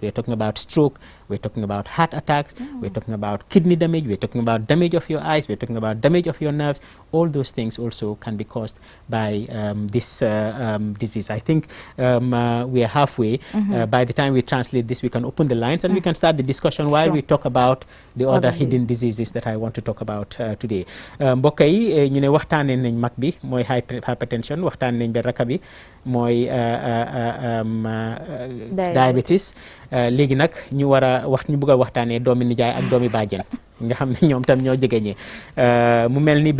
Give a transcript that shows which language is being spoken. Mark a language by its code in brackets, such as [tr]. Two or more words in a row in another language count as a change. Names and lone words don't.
[en] We're talking about stroke, we're talking about heart attacks, we're talking about kidney damage, we're talking about damage of your eyes, we're talking about damage of your nerves. All those things also can be caused by this disease. I think we are halfway. By the time we translate this, we can open the lines and we can start the discussion while we talk about the other hidden diseases that I want to talk about today. [wo] Mbokk yi ñu ne waxtaanee nañ mag bi mooy hypertension, waxtaanee nañ raka bi mooy diabetes. Léegi nag ñu bëgg a waxtaanee doomi nijaay ak doomi bàjjen nga xam ne ñoom tam ñoo jegeñee mu mel ni